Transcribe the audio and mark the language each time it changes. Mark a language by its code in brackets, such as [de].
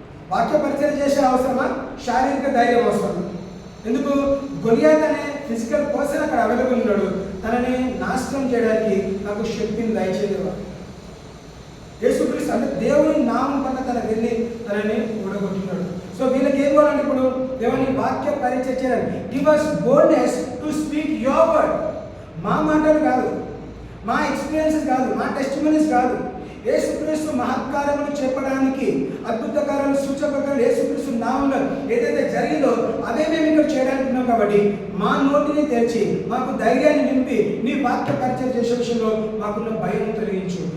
[te] వాక్య పరిచయం చేసే అవసరమా? శారీరక ధైర్యం అవసరం. ఎందుకు? గొలియాత్ అనే ఫిజికల్ పర్సన్ అక్కడ అవైలబుల్ ఉన్నాడు. తనని నాశనం చేయడానికి నాకు శక్తిని దయచేయలేవా? యేసుక్రీస్తు అంటే దేవుని నామం పట్ల తన వెళ్ళి తనని ఊడగొట్టున్నాడు. సో వీళ్ళకి ఏం కావాలంటే ఇప్పుడు దేవుని వాక్య పరిచయం చేయాలి. [en] Give us boldness to speak your word. [te] మా మాటలు కాదు, మా ఎక్స్పీరియన్సెస్ కాదు, మా టెస్టిమనీస్ కాదు. యేసుక్రీస్తు మహత్కార్యములు చెప్పడానికి, అద్భుతకార్యాలు సూచకకార్యాలు యేసుక్రీస్తు నామంలో ఏదైతే జరిగిందో అదే మేము ఇక్కడ చేయడానికి ఉన్నాం. కాబట్టి మా నోటిని తెరిచి మాకు ధైర్యాన్ని నింపి నీ వాక్య పరిచయం చేసే విషయంలో మాకున్న భయం తొలగించు.